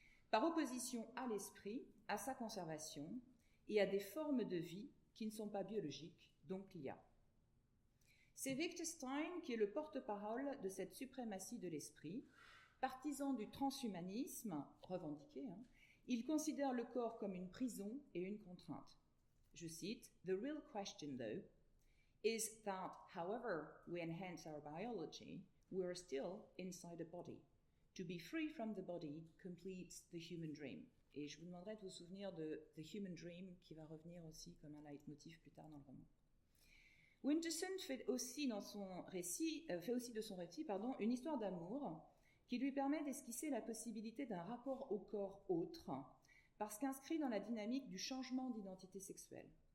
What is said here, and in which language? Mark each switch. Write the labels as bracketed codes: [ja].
[fr] Par opposition à l'esprit, à sa conservation et à des formes de vie qui ne sont pas biologiques, donc l'IA. C'est Victor Stein qui est le porte-parole de cette suprématie de l'esprit. Partisan du transhumanisme, revendiqué, il considère le corps comme une prison et une contrainte. Je cite, [en] « The real question, though, is that however we enhance our biology, we are still inside a body. To be free from the body completes the human dream. [fr] » Et je vous demanderai de vous souvenir de The Human Dream, qui va revenir aussi comme un leitmotiv plus tard dans le roman. Wintersohn fait aussi de son récit une histoire d'amour qui lui permet d'esquisser la possibilité d'un rapport au corps autre, parce qu'inscrit dans la dynamique du changement d'identité sexuelle.